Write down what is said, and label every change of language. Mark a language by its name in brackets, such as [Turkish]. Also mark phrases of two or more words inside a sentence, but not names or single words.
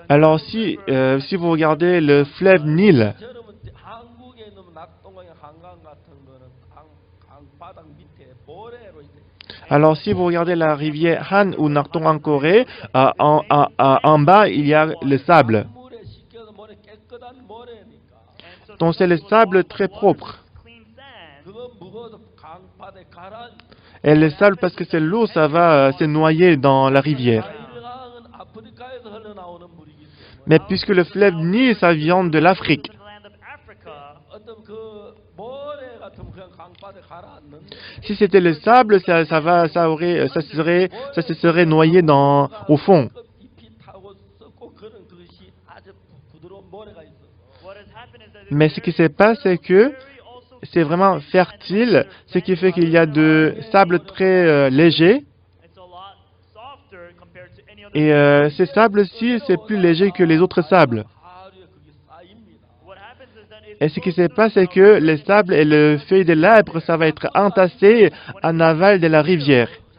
[French] Alors si vous regardez le fleuve Nil, [Korean] 여러분 한국에 있는 낙동강의 한강 같은 거는 강바닥 밑에 모래로 이렇게 [French] alors si vous regardez la rivière Han ou Narton en Corée, en bas il y a le sable. [Korean] 물에 씻겨서 모래 깨끗한 모래니까 [French] Donc c'est le sable très propre. [Korean] 그거 무거워서 강바닥에 가라. [French] Et le sable, parce que c'est l'eau, ça va se noyer dans la rivière. [Korean] 나일강은 아프리카에서 흘러나오는 물이기 때문에 [French] Mais puisque le fleuve Nil, ça vient de l'Afrique. [Korean] 어떤 그 모래 같은 그냥 강바닥에 가라앉는 [French] Si c'était le sable, ça se serait noyé au fond. [Korean] 그 잎이 타고 썩고 그런 그것이 아주 부드러운 모래가 있어서 [French] Mais ce qui se passe, c'est que c'est vraiment fertile, ce qui fait qu'il y a de sable très léger. Et ces sables-ci, c'est plus léger que les autres sables. Et ce qui se passe, c'est que les sables et le feuille de l'arbre, ça va être entassé en aval de la rivière.